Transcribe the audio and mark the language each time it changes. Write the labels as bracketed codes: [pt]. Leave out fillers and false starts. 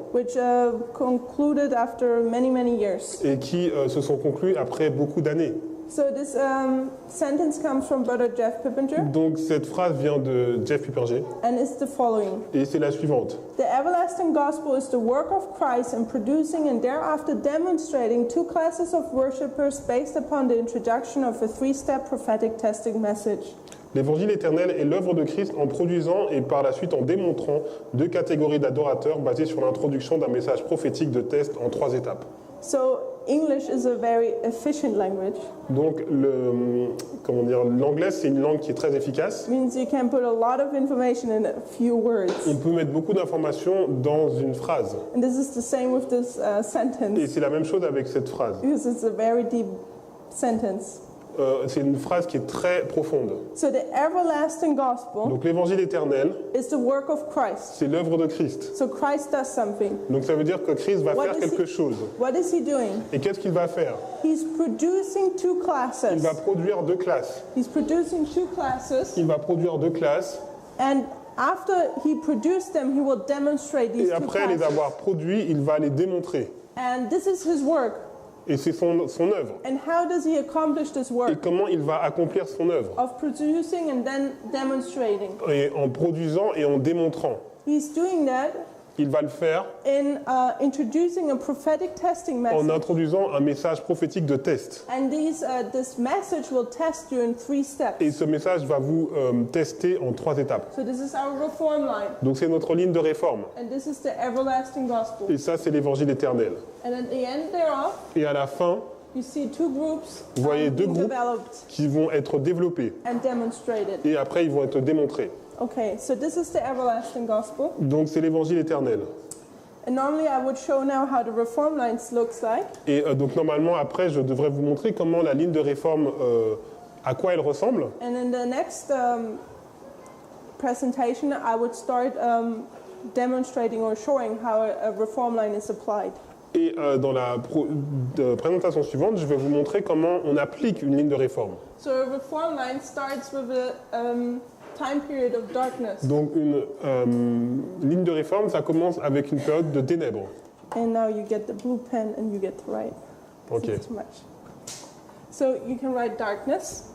[en] which concluded after many, many years. [fr] et qui se sont conclues après beaucoup d'années. [en] So this sentence comes from Brother Jeff Pippinger, [fr] Donc cette phrase vient de Jeff Pippinger [en] and it's the following. [fr] et c'est la suivante. [en] The everlasting gospel is the work of Christ in producing and thereafter demonstrating two classes of worshippers based upon the introduction of a three-step prophetic testing message. [fr] L'évangile éternel est l'œuvre de Christ en produisant et par la suite en démontrant deux catégories d'adorateurs basées sur l'introduction d'un message prophétique de test en trois étapes. [en] So English is a very efficient language. [fr] Donc l'anglais c'est une langue qui est très efficace. [en] It means you can put a lot of information in a few words. [fr] On peut mettre beaucoup d'informations dans une phrase. [en] And this is the same with this [fr] Et [en] sentence, [fr] c'est la même chose avec cette phrase. [en] because it's a very deep sentence. [fr] C'est une phrase qui est très profonde. [en] So the everlasting gospel [fr] Donc l'évangile éternel, [en] is the work of Christ. [fr] c'est l'œuvre de Christ. [en] So Christ does something. [fr] Donc ça veut dire que Christ va [en] What [fr] faire [en] is [fr] quelque [en] he- [fr] chose. [en] What is he doing? [fr] Et qu'est-ce qu'il va faire? [en] He's producing two [fr] Il [en] classes. [fr] va produire deux classes. [en] He's producing two classes, [fr] Il va produire deux classes. [en] and after he produced them, he will demonstrate these [fr] Et [en] two [fr] après les [en] classes. [fr] avoir produits, il va les démontrer. [en] And this is his work. [fr] Et c'est son œuvre. [en] And how does he accomplish this [fr] Et [en] work [fr] comment il va accomplir son œuvre? [en] of producing and then demonstrating? [fr] Et en produisant et en démontrant. [en] He's doing that [fr] Il va le faire [en] in introducing a prophetic testing [fr] en [en] message. [fr] introduisant un message prophétique de test. [en] And this message will test you in three steps. [fr] Et ce message va vous tester en trois étapes. [en] So this is our reform line, [fr] Donc c'est notre ligne de réforme. [en] and this is the everlasting gospel. [fr] Et ça, c'est l'évangile éternel. [en] And at the end thereof, [fr] Et à la fin, [en] you see two groups [fr] Vous voyez deux [en] being [fr] groupes [en] developed [fr] qui vont être développés. [en] and demonstrated. [fr] Et après, ils vont être démontrés. [en] Okay, so this is the everlasting gospel. [fr] Donc c'est l'évangile éternel. [en] And normally I would show now how the reform lines looks like. [fr] Et donc normalement, après, je devrais vous montrer comment la ligne de réforme, à quoi elle ressemble. [en] And in the next presentation, I would start demonstrating or showing how a reform line is applied. [fr] Et dans la présentation suivante, je vais vous montrer comment on applique une ligne de réforme. [en] So a reform line starts with a time period of darkness. [fr] Donc une ligne de réforme, ça commence avec une période de ténèbres. [en] And now you get the blue pen and you get to write. Ok. It's too much. So you can write darkness.